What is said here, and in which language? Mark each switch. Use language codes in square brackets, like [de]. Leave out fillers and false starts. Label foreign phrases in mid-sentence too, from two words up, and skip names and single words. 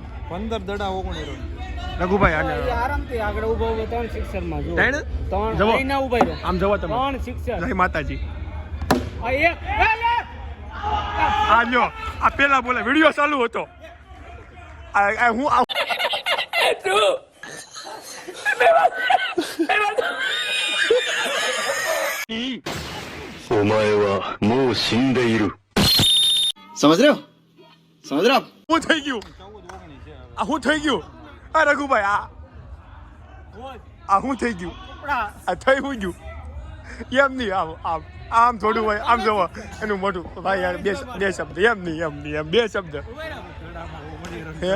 [gu] 15 દડા 19 રન. રઘુભાઈ એ અને આરામથી આગળ ઊભો ઊભો 3 સિક્સર માં જો ત્રણ? 3 જવો. લઈને ઊભા રહ્યો આમ જવો તમે 3 સિક્સર જય માતાજી આ એક એ લે! આ લ્યો આ પેલા બોલે વિડિયો ચાલુ હતો આ હું [ja] お前はもう死んでいる。 [hi] समझ रहे हो समझ रहे हो आप [gu] હું થઈ ગયું આ હું થઈ ગયું આ રઘુભાઈ આ હું થઈ ગયું આ થઈ હું ગયું એમ નહીં આમ આમ આમ થોડું હોય આમ જોવો એનું મોઢું ભાઈ યાર બે શબ્દ એમ નહીં એમ બે શબ્દ હે?